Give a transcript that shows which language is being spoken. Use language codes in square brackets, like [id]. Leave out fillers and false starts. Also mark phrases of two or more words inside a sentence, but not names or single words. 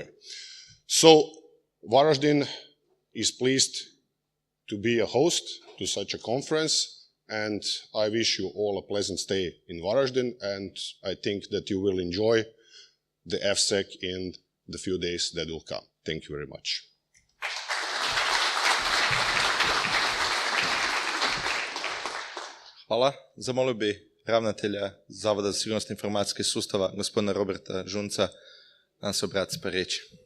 [en] So Varaždin is pleased to be a host to such a conference, and I wish you all a pleasant stay in Varaždin, and I think that you will enjoy the FSec in the few days that will come. Thank you very much. [hr] Hvala. Zamolio bi ravnatelja Zavoda za sigurnost informacijskih sustava, gospodina Roberta Žunca, da nam se obrati s par riječi.